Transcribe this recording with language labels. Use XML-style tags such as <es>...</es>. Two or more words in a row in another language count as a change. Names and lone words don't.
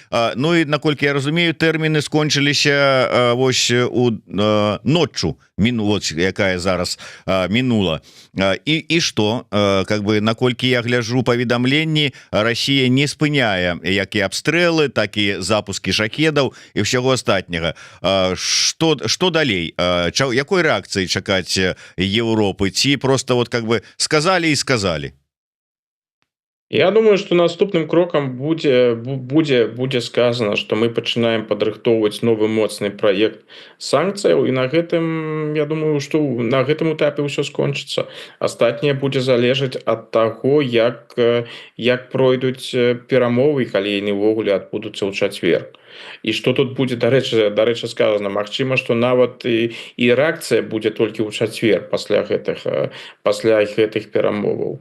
<be>Ну і наколькі я разумею, тэрміны скончыліся вось ноччу, якая зараз мінула. І што?</be> <ru>Как бы</ru> <be>наколькі я гляжу паведамленні, Расія не спыняе як і абстрэлы, так і запускі шахедаў і ўсяго астатняга. Што далей? Якой рэакцыі чакаць Еўропы? Ці просто</be> <ru>вот как бы</ru> <be>сказалі і сказалі? Я думаю, что наступным крокам будзе сказано, что мы пачынаем падрыхтоўваць новы моцны праект санкцыяў, і на гэтым, я думаю, што на гэтым этапе ўсё скончыцца. Астатняе будзе залежаць ад таго, як пройдуць перамовы, калі яны ўвогуле адбудуцца ў чацвер. І што тут будзе, дарэчы сказана, магчыма, што нават і рэакцыя будзе толькі ў чацвер пасля гэтых перамоваў.</be>